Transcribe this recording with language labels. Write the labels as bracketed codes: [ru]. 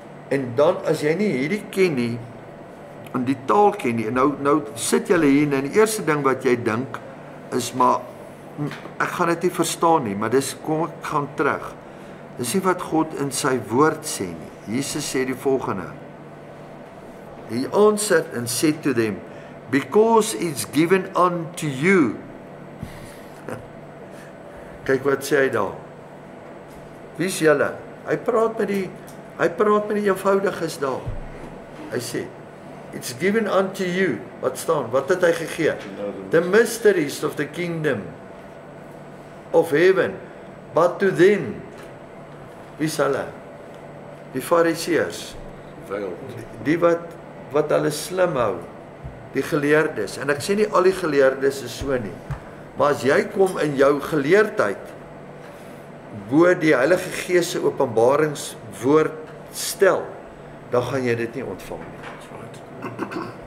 [af] En dan as jy nie hierdie ken nie, en die taal ken nie, en nou sit julle hier en die eerste ding wat jy dink is maar ek gaan dit nie verstaan nie, maar dis kom ek gaan terug. Dis nie wat God in sy woord sê nie. Jesus sê die volgende. [en] He answered and said to them, because it's given unto you. [af] Kyk wat sê hy daar. Wie is julle? Hy praat met die eenvoudiges daar. Hy sê, [en] it's given unto you. [af] Wat staan? Wat het hy gegee? [en] The mysteries of the kingdom of heaven, but to them. [af] Wie is hulle? Die Fariseërs. Die wat hulle slim hou, die geleerdes. En ek sê nie al die geleerdes is so nie. Maar as jy kom in jou geleerdheid bo die Heilige Gees se openbaringswoord stel, dan gaan jy dit nie ontvang nie.